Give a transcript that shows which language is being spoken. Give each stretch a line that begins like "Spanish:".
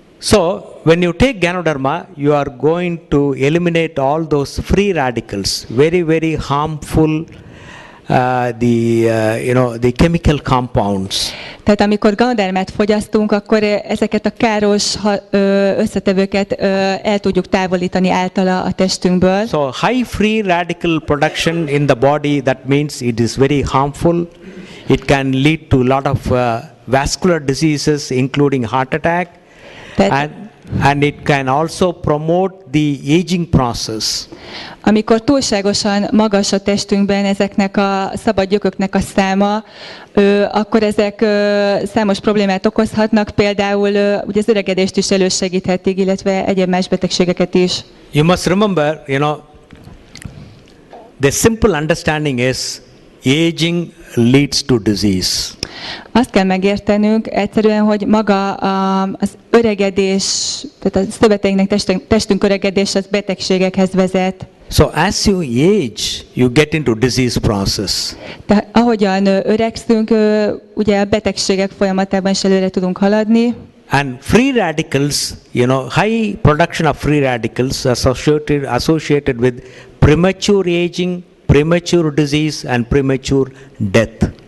English: So, when you take Ganoderma, you are going to eliminate all those free radicals, very, very harmful, the chemical compounds.
Hungarian: Tehát amikor ganodermát fogyasztunk, akkor ezeket a káros összetevőket el tudjuk távolítani általa a testünkből.
English: So, high free radical production in the body, that means it is very harmful. It can lead to a lot of vascular diseases, including heart attack. And it can also promote the aging process.
Hungarian: Amikor túlságosan magas a testünkben ezeknek a szabad gyököknek a száma, akkor ezek számos problémát okozhatnak, például ugye az öregedést is elősegíthetik, illetve egyéb más betegségeket is.
English: You must remember, the simple understanding is aging leads to disease.
Hungarian: Azt kell megértenünk egyszerűen, hogy maga az öregedés, tehát a szöveteinknek, testünk öregedés az betegségekhez vezet.
English: So as you age, you get into disease process.
Hungarian: Tehát ahogyan öregszünk, ugye a betegségek folyamatában is előre tudunk haladni.
English: And free radicals, high production of free radicals associated with premature aging, premature disease and premature death.